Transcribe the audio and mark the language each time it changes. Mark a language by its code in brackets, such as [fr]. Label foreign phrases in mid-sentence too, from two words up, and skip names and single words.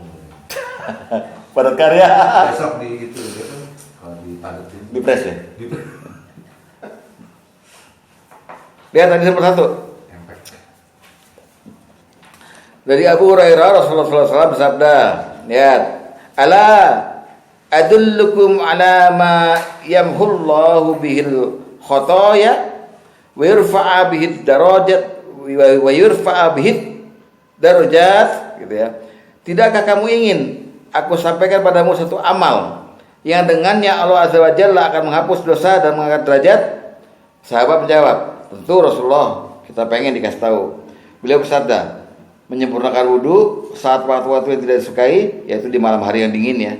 [id] Padat karya. Besok di itu kalau dipadatin. Di press ya? Lihat tadi nomor 1. Dari Abu Hurairah Rasulullah SAW bersabda, lihat, [ar] ألا أدلكم على ما يمحو الله به الخطايا ويرفع به الدرجات ويرفع به الدرجات, [id] gitu ya. Tidakkah kamu ingin aku sampaikan padamu satu amal yang dengannya Allah [ar] عز وجل [id] akan menghapus dosa dan mengangkat derajat? Sahabat menjawab, tentu Rasulullah, kita pengen dikasih tahu. Beliau bersabda, menyempurnakan wudhu saat waktu-waktu yang tidak disukai, yaitu di malam hari yang dingin ya.